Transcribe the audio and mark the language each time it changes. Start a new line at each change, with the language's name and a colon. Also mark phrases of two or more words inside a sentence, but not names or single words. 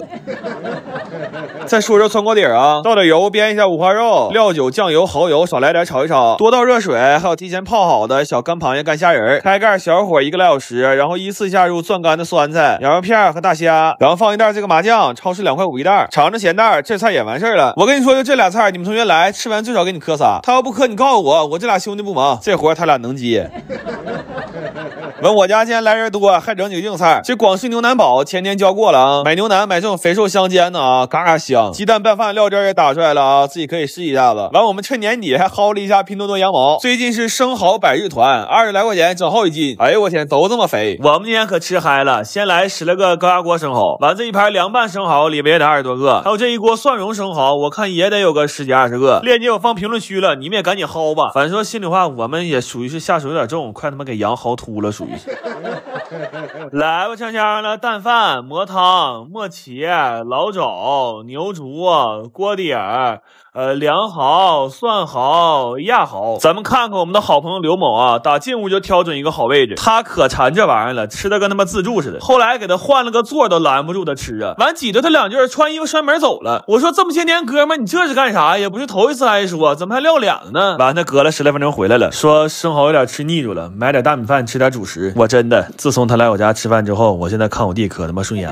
Chinese: 再說说汆鍋底啊，倒點油煸一下五花肉，料酒、醬油、蚝油少來點炒一炒，多倒熱水，還有提前泡好的小乾螃蟹、乾蝦仁，開蓋小火1個來小時，然後依次下入攥乾的酸菜、羊肉片和大蝦，然後放一袋這個麻醬，超市2塊5一袋，嘗着鹹淡，這菜也完事兒了。我跟你說，就這俩菜，你們同學來吃完最少給你磕仨，他要不磕你告訴我，我這俩兄弟不忙，這活他俩能接。问我家今天来人多，還整幾個硬菜。這廣式牛腩煲前天教過了啊，買牛腩买這種肥瘦相間的啊，嘎嘎香。雞蛋拌飯料汁也打出來了啊，自己可以試一下子。完，我們趁年底還薅了一下拼多多羊毛，最近是生蠔百日团，20來塊錢整好1斤。哎呦我天，都這麼肥！我們今天可吃嗨了，先來10來個高壓鍋生蠔，完這一盤涼拌生蠔裡邊也得20多個，還有這一鍋蒜蓉生蠔，我看也得有個10幾20個。鏈接我放評論區了，你們也趕緊薅吧。反正說心裡話，我們也屬於是下手有點重，快他媽給羊薅禿了，屬於是。來吧，香香的蛋飯、磨湯、磨茄、老肘、牛竹、鍋底兒。涼蠔、蒜蠔、鴨蠔，咱們看看我們的好朋友劉某啊，打進屋就挑準一個好位置，他可饞這玩意兒了，吃的跟他媽自助似的。後來給他換了個座都攔不住他吃啊，完擠着他2句，穿衣服摔門走了。我說這麼些年哥們，你這是幹啥？也不是頭一次来說，怎麼還撂臉了呢？完他隔了10來分鐘回來了，說生蠔有點吃膩住了，買點大米飯吃點主食。我真的，自從他來我家吃飯之後，我現在看我弟可他媽順眼了。